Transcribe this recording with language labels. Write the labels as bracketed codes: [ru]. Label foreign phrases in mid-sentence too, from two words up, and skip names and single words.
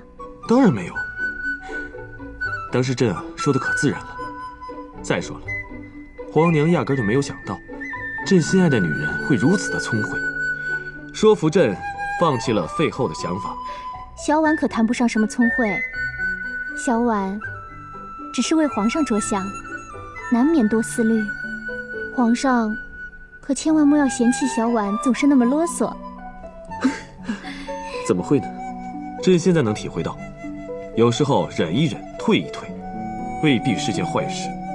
[zh] 當然沒有，當時朕說的可自然了。再說了，皇后娘壓根就沒有想到，朕心愛的女人會如此的聰慧，說服朕放棄了廢後的想法。小婉可談不上什麼聰慧，小婉只是為皇上着想，難免多思慮。皇上可千萬莫要嫌棄小婉總是那麼囉嗦。怎麼會呢？朕現在能體會到，有時候忍一忍，退一退，未必是件壞事。